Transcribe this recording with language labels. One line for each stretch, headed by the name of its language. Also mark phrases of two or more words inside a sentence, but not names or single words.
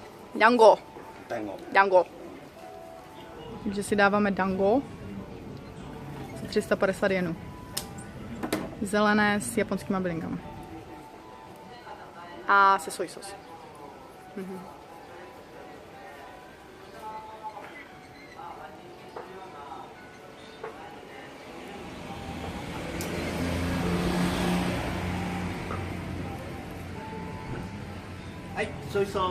Czech: Dango. Dango. Dango. Takže si dáváme dango za 350 jenů. Zelené s japonskými bylinkami. A se soy sos. Hai, soy sos.